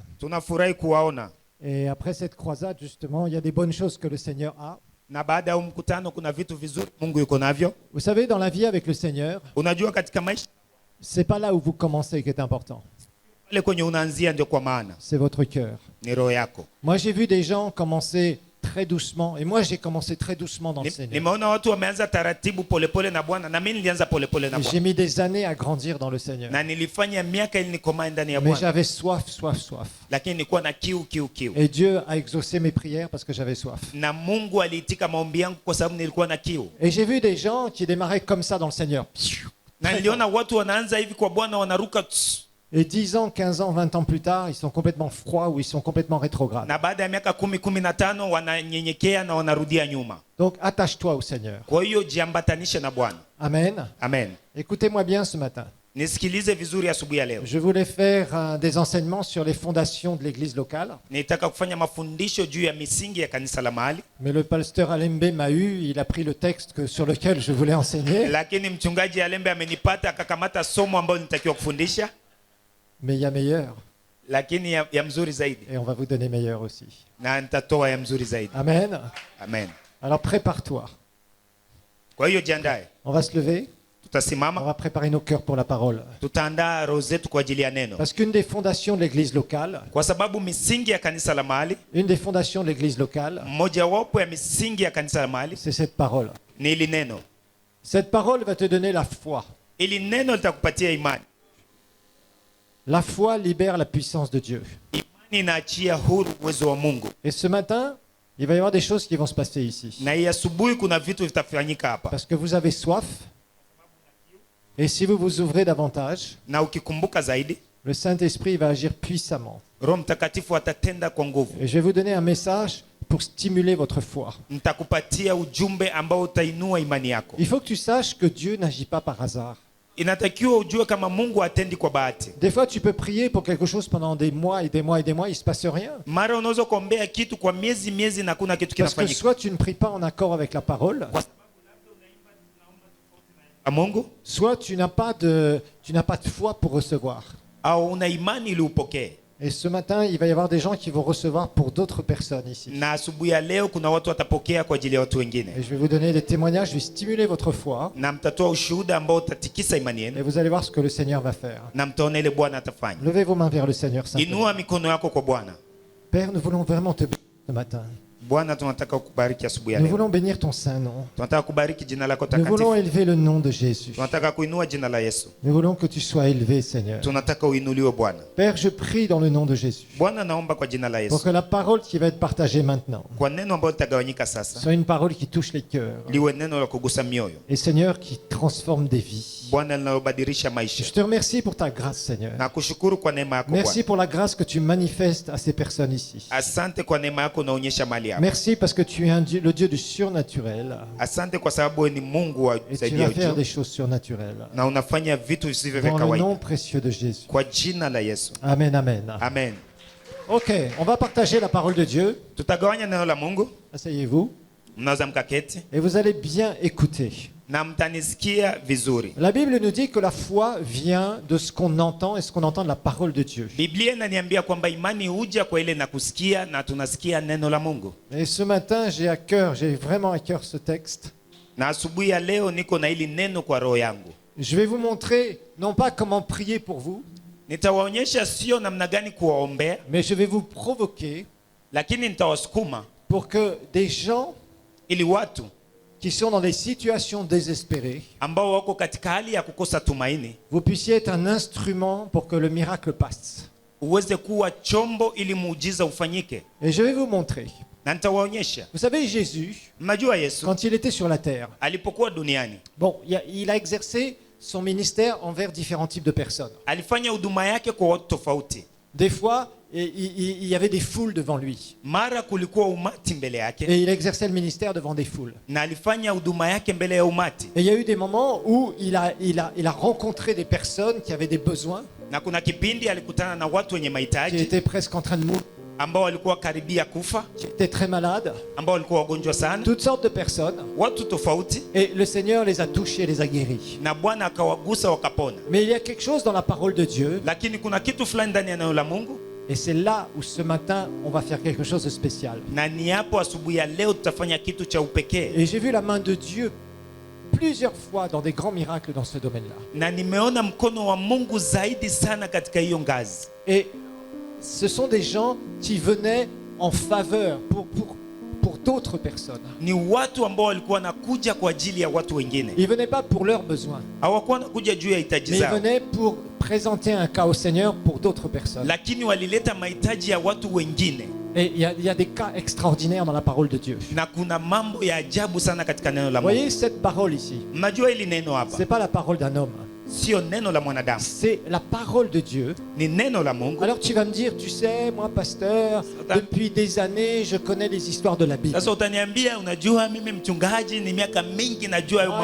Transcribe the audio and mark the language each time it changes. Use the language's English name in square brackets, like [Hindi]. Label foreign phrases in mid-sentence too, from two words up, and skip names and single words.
[Swahili] Tunafurahi kuwaona. [French] Et après cette croisade, justement, il y a des bonnes choses que le Seigneur a. [Swahili] Na baada ya mkutano kuna vitu vizuri Mungu yuko navyo. [French] Vous savez, dans la vie avec le Seigneur, [Swahili] Unajua katika maisha [French] c'est pas là où vous commencez qui est important. [Swahili] pale kwenye unaanzia ndio kwa maana. [French] C'est votre cœur. [Swahili] Ni roho yako. [French] Moi, j'ai vu des gens commencer très doucement. Et moi, j'ai commencé très doucement dans le Seigneur. [Swahili] Nimeona watu wameanza taratibu polepole na Bwana na mimi nilianza polepole na [French] Et [Swahili] Bwana. [French] j'ai mis des années à grandir dans le Seigneur. [Swahili] Na nilifanya miaka ili nikomae ndani ya [French] Mais [Swahili] Bwana. [French] j'avais soif, soif, soif. [Swahili] Lakini nilikuwa na kiu. [French] Et Dieu a exaucé mes prières parce que j'avais soif. [Swahili] Na Mungu aliitika maombi yangu kwa sababu nilikuwa na kiu. [French] Et j'ai vu des gens qui démarraient comme ça dans le Seigneur. [Swahili] Na niliona watu wanaanza hivi kwa Bwana wanaruka. [French] Et 10 ans, 15 ans, 20 ans plus tard, ils sont complètement froids ou ils sont complètement rétrogrades. [Swahili] Na baada ya miaka 10-15 wananyenyekea na wanarudia nyuma. [French] Donc attache-toi au Seigneur. [Swahili] Kwa hiyo jiambatanishe na Bwana. [French] Amen. [Swahili] Amen. [French] Écoutez-moi bien ce matin. [Swahili] Nisikilize vizuri asubuhi ya leo. [French] Je voulais faire des enseignements sur les fondations de l'église locale. [Swahili] Nitaka kufanya mafundisho juu ya misingi ya kanisa la mahali. [French] Mais le pasteur Alembe m'a eu, il a pris le texte sur lequel je voulais enseigner. [Swahili] Lakini mchungaji Alembe amenipata akakamata somo ambalo nitakiwa kufundisha. [French] Mais il y a meilleur. [Swahili] Lakini ya mzuri zaidi. [French] Et on va vous donner meilleur aussi. [Swahili] Na nitatoa ya mzuri zaidi. [French] Amen. [Swahili] Amen. [French] Alors prépare-toi. [Swahili] Kwa hiyo jiandae. [French] On va se lever. On [Swahili] Tutasimama. [French] va préparer nos cœurs pour la parole. [Swahili] Tutaandaa roho zetu kwa ajili ya neno. [French] Parce qu'une des fondations de l'église locale, [Swahili] Kwa sababu misingi ya kanisa la mahali, [French] une des fondations de l'église locale, [Swahili] mmoja wapo ya misingi ya kanisa la mahali [French] c'est cette parole. [Swahili] ni hili neno. [French] Cette parole va te donner la foi. [Swahili] Ili neno litakupatia imani. [French] La foi libère la puissance de Dieu. [Swahili] Imani inaachia huru uwezo wa Mungu. [French] Et ce matin, il va y avoir des choses qui vont se passer ici. [Swahili] Na hii asubuhi kuna vitu vitafanyika hapa. [French] Parce que vous avez soif. Et si vous vous ouvrez davantage, [Swahili] Na ukikumbuka zaidi, [French] le Saint-Esprit va agir puissamment. [Swahili] Roho Mtakatifu atatenda kwa nguvu. [French] Et je vais vous donner un message pour stimuler votre foi. [Swahili] Nitakupatia ujumbe ambao utainua imani yako. [French] Il faut que tu saches que Dieu n'agit pas par hasard. [Swahili] Inatakiwa ujue kama Mungu hatendi kwa bahati. [French] Des fois, tu peux prier pour quelque chose pendant des mois et des mois et des mois, il ne se passe rien. [Swahili] Mara unaweza kuombea kitu kwa miezi na kuna kitu [French] Parce que [Swahili] kinafanyika. [French] soit tu ne pries pas en accord avec la parole, [Swahili] Mungu [French] soit tu n'as pas de foi pour recevoir. [Swahili] au una imani ili upokee. [French] Et ce matin, il va y avoir des gens qui vont recevoir pour d'autres personnes ici. [Swahili] Na asubuhi ya leo kuna watu watapokea kwa ajili ya watu wengine. [French] Et je vais vous donner des témoignages, je vais stimuler votre foi. [Swahili] Na mtatoa ushuhuda ambao utatikisa imani [French] Et [Swahili] yenu. [French] vous allez voir ce que le Seigneur va faire. [Swahili] Na mtaona ile Bwana atafanya. [French] Levez vos mains vers le Seigneur simplement. [Swahili] Inua mikono yako kwa Bwana. [French] Père, nous voulons vraiment te bénir ce matin. [Swahili] Bwana, tunataka kukubariki asubuhi ya [French] Nous [Swahili] leo. [French] voulons bénir ton saint nom. [Swahili] Tunataka kubariki jina lako [French] Nous voulons [Swahili] takatifu. [French] élever le nom de Jésus. [Swahili] Tunataka kuinua jina la Yesu. [French] Nous voulons que tu sois élevé, Seigneur. [Swahili] Tunataka uinuliwe Bwana. [French] Père, je prie dans le nom de Jésus [Swahili] Bwana, naomba kwa jina la [French] pour [Swahili] Yesu. [French] que la parole qui va être partagée maintenant [Swahili] Kwa neno ambalo litagawanyika sasa, [French] soit une parole qui touche les cœurs. [Swahili] liwe neno la kugusa mioyo. [French] Et Seigneur, qui transforme des vies. [Swahili] Bwana, linalobadilisha maisha. [French] Je te remercie pour ta grâce, Seigneur. [Swahili] Nakushukuru kwa neema yako [French] Merci [Swahili] Bwana. [French] pour la grâce que tu manifestes à ces personnes ici. [Swahili] Asante kwa neema yako unaonyesha mahali hapa. [French] Merci parce que tu es le Dieu du surnaturel. [Swahili] Asante kwa sababu wewe ni Mungu wa [French] Et tu [Swahili] zaidi [French] vas [Swahili] ya [French] faire des [Swahili] juu. [French] choses surnaturelles. [Swahili] Na unafanya vitu visivyo vya [French] Dans le nom [Swahili] kawaida. [French] précieux de Jésus. [Swahili] Kwa jina la Yesu. [French] Amen, amen. [Swahili] Amen. [French] Ok, on va partager la parole de Dieu. [Swahili] Tutagawanya neno la Mungu. [French] Asseyez-vous. [Swahili] Mnaweza mkaketi [French] Et vous allez bien écouter. [Swahili] na mtanisikia vizuri. [French] La Bible nous dit que la foi vient de ce qu'on entend et ce qu'on entend de la parole de Dieu. [Swahili] Biblia inaniambia kwamba imani huja kwa ile na kusikia na tunasikia neno la Mungu. [French] Et ce matin, j'ai vraiment à cœur ce texte. [Swahili] Na asubuhi ya leo niko na hili neno kwa roho yangu. [French] Je vais vous montrer, non pas comment prier pour vous, [Swahili] Nitawaonyesha sio namna gani kuwaombea, [French] mais je vais vous provoquer [Swahili] lakini nitawasukuma [French] pour que des gens [Swahili] ili watu [French] qui sont dans des situations désespérées, [Swahili] ambao wako katika hali ya kukosa tumaini [French] vous puissiez être un instrument pour que le miracle passe. [Swahili] uweze kuwa chombo ili muujiza ufanyike. [French] Et je vais vous montrer. [Swahili] Na nitawaonyesha. [French] Vous savez, Jésus, [Swahili] Mnajua Yesu [French] quand il était sur la terre, [Swahili] alipokuwa duniani [French] bon, il a exercé son ministère envers différents types de personnes. [Swahili] alifanya huduma yake kwa watu tofauti. [French] Des fois, il y avait des foules devant lui. [Swahili] Mara kulikuwa umati mbele yake [French] Et il exerçait le ministère devant des foules. [Swahili] na alifanya huduma yake mbele ya umati. [French] Et il y a eu des moments où il a rencontré des personnes qui avaient des besoins, [Swahili] Na kuna kipindi alikutana na watu wenye [French] qui [Swahili] mahitaji [French] étaient presque en train de mourir, [Swahili] ambao walikuwa karibia kufa, [French] qui étaient très malades, [Swahili] ambao walikuwa wagonjwa sana, [French] toutes sortes de personnes. [Swahili] watu tofauti, [French] Et le Seigneur les a touchés, les a guéris. [Swahili] na Bwana akawagusa wakapona. [French] Mais il y a quelque chose dans la parole de Dieu [Swahili] Lakini kuna kitu fulani ndani ya neno la Mungu [French] Et c'est là où ce matin, on va faire quelque chose de spécial. [Swahili] Na ni hapo asubuhi ya leo tutafanya kitu cha upekee. [French] Et j'ai vu la main de Dieu plusieurs fois dans des grands miracles dans ce domaine-là. [Swahili] Na nimeona mkono wa Mungu zaidi sana katika hiyo ngazi. [French] Et ce sont des gens qui venaient en faveur pour d'autres personnes. [Swahili] Ni watu ambao walikuwa wanakuja kwa ajili ya watu wengine. [French] Ils ne venaient pas pour leurs besoins, [Swahili] Hawakuwa wanakuja juu ya hitaji [French] mais ils [Swahili] zao, [French] venaient pour présenter un cas au Seigneur pour d'autres personnes. [Swahili] lakini walileta mahitaji ya watu wengine. [French] Et il y a des cas extraordinaires dans la parole de Dieu. [Swahili] Na kuna mambo ya ajabu sana katika neno la [French] Vous [Swahili] Mungu. [French] voyez cette parole ici, [Swahili] Mnajua hili neno [French] ce [Swahili] hapa [French] n'est pas la parole d'un homme, [Swahili] sio neno la mwanadamu, [French] c'est la parole de Dieu. [Swahili] ni neno la Mungu. [French] Alors tu vas me dire, tu sais, moi pasteur, depuis des années, je connais les histoires de la Bible. [Swahili] Sasa utaniambia, unajua mimi mchungaji, ni miaka mingi najua hayo